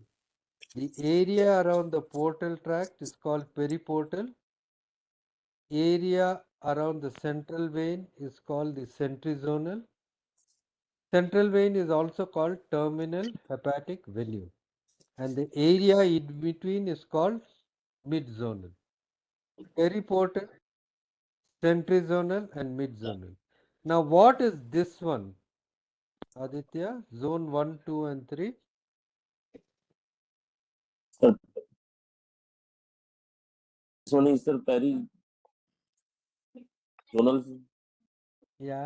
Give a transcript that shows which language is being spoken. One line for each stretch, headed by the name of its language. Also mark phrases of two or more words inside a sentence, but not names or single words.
English: The area around the portal tract is called periportal. Area around the central vein is called the centrizonal. Central vein is also called terminal hepatic venule. And the area in between is called midzonal. Periportal, centrizonal and midzonal. Now what is this one, Aditya? Zone 1, 2 and 3? Sir, this one is the zonal. Yeah.